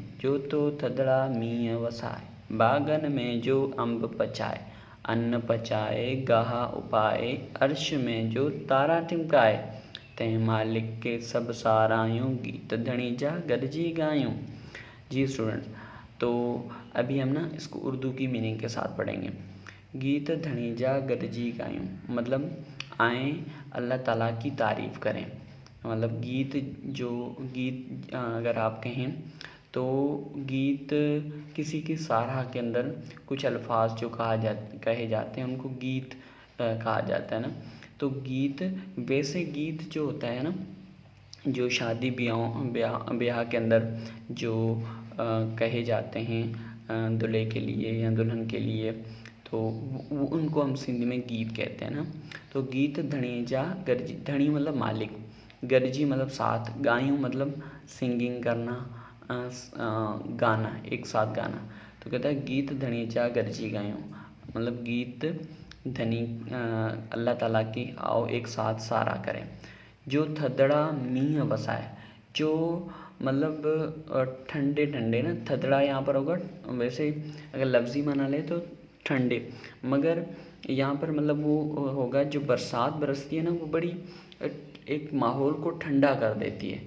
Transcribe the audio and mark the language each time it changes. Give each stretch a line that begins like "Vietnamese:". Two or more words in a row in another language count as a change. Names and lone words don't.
Sindhi: जो तो थदड़ा मींहं वसाए। बाग़नि में जो अंब पचाए। अन्न पचाए गाह उपाए। अर्श में जो तारा टिमकाए। तंहिं मालिक के सब सारायूं। गीत धणी जा गॾिजी ॻायूं।
Urdu: جی اسٹوڈنٹس، تو ابھی ہم نا اس کو اردو کی میننگ کے ساتھ پڑھیں گے.
Sindhi: गीत धणी जा गॾिजी ॻायूं
Urdu: مطلب آئے اللہ تعالیٰ کی تعریف کریں. مطلب گیت اگر آپ کہیں تو گیت کسی کی سراہ کے اندر کچھ الفاظ جو کہے جاتے ہیں ان کو گیت کہا جاتا ہے نا. تو گیت، ویسے گیت جو ہوتا ہے نا، جو شادی بیاہ کے اندر جو کہے جاتے ہیں دولہے کے لیے یا دلہن کے لیے، تو ان کو ہم سندھی میں گیت کہتے ہیں نا. تو
Sindhi: गीत धणी जा गॾिजी,
Urdu: دھنی مطلب مالک، گڈجی مطلب ساتھ، ڳایوں مطلب سنگنگ کرنا، گانا، ایک ساتھ گانا. تو کہتا ہے
Sindhi: गीत धणी जा गॾिजी ॻायूं
Urdu: مطلب گیت دھنی اللہ تعالیٰ کی آؤ ایک ساتھ سراہ کریں.
Sindhi: जो थदड़ा मींहं वसाए,
Urdu: جو مطلب ٹھنڈے ٹھنڈے نا، تھدڑا یہاں پر ہوگا، ویسے اگر لفظی معنی لے تو ٹھنڈے، مگر یہاں پر مطلب وہ ہوگا جو برسات برستی ہے نا، وہ بڑی ایک ماحول کو ٹھنڈا کر دیتی ہے.